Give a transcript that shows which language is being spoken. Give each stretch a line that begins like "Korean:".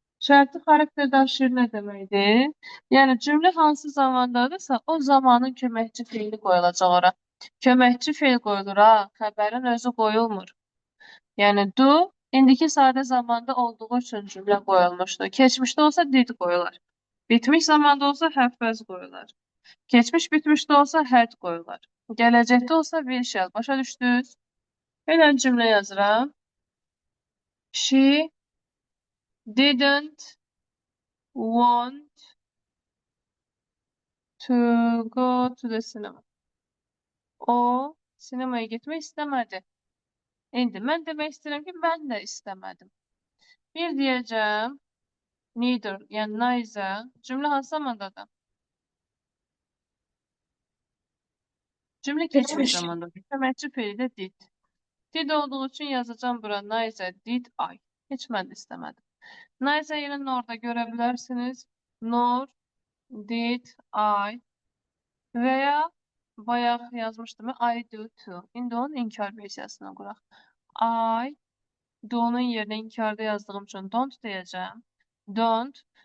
Azerbaijani: Şərti xarakter daşıyır nə deməkdir? Yəni cümlə hansı zamandadırsa, o zamanın köməkçi feili qoyulacaq ora. Köməkçi feil qoyulur ha, xəbərin özü qoyulmur. Yəni do indiki sadə zamanda olduğu üçün cümlə qoyulmuşdur. Keçmişdə olsa did qoyular. Bitmiş zamanda olsa have was qoyular. Keçmiş bitmişdə olsa had qoyular. Gələcəkdə olsa will shall. Başa düşdünüz? Belə cümlə yazıram.
English: She didn't want to go to the cinema.
Azerbaijani: O sinemaya getmək istəmədi. İndi mən demək istəyirəm ki, mən də istəmədim. Bir deyəcəm, neither, yəni neither cümlə hansı zamandadır? Cümlə keçmiş Keçmiş. zamandadır. Köməkçi feili də did. Did olduğu üçün yazacağım bura
English: neither did I.
Azerbaijani: Heç mən də istəmədim. Neither yerinin orada görə bilərsiniz.
English: Nor did I
Azerbaijani: və ya bayaq yazmışdım
English: I do too.
Azerbaijani: İndi onun inkar versiyasına quraq. I do'nun yerinə inkarda yazdığım üçün don't deyəcəm. Don't.